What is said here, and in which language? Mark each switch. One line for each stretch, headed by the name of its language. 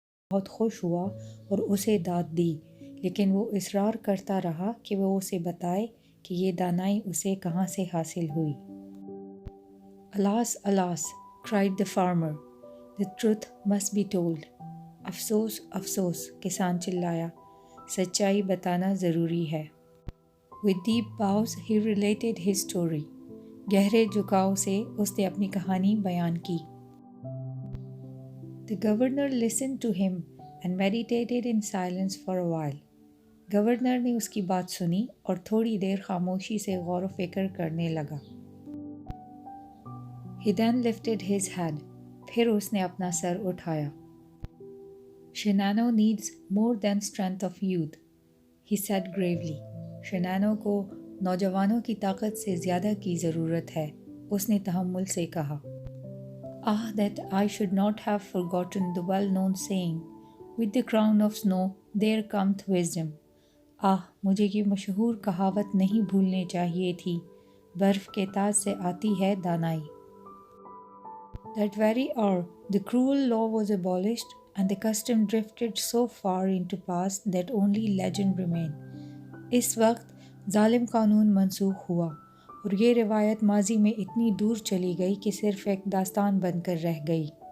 Hindi: बहुत खुश हुआ और उसे दाद दी, लेकिन वो इसरार करता रहा कि वो उसे बताए कि ये दानाई उसे कहाँ से हासिल हुई।
English: Alas alas, cried the farmer, the truth must be told.
Hindi: अफसोस अफसोस, किसान चिल्लाया, सच्चाई बताना ज़रूरी है।
English: With deep bows he related his story.
Hindi: गहरे झुकाव से उसने अपनी कहानी बयान की।
English: The governor listened to him and meditated in silence for a while.
Hindi: Governor ने उसकी बात सुनी और थोड़ी देर खामोशी से गौर व फिक्र करने लगा।
English: He then lifted his head.
Hindi: फिर उसने अपना सर उठाया।
English: Shinano needs more than strength of youth, he said gravely.
Hindi: Shinano को नौजवानों की ताकत से ज़्यादा की ज़रूरत है, उसने तहम्मुल से कहा।
English: Ah, that I should not have forgotten the well-known saying, with the crown of snow there cometh wisdom.
Hindi: मुझे ये मशहूर कहावत नहीं भूलनी चाहिए थी, बर्फ़ के ताज से आती है दानाई।
English: That very hour, the cruel law was abolished and the custom drifted so far into past that only legend remained.
Hindi: इस वक्त जालिम कानून मनसूख हुआ और ये रिवायत माजी में इतनी दूर चली गई कि सिर्फ एक दास्तान बनकर रह गई।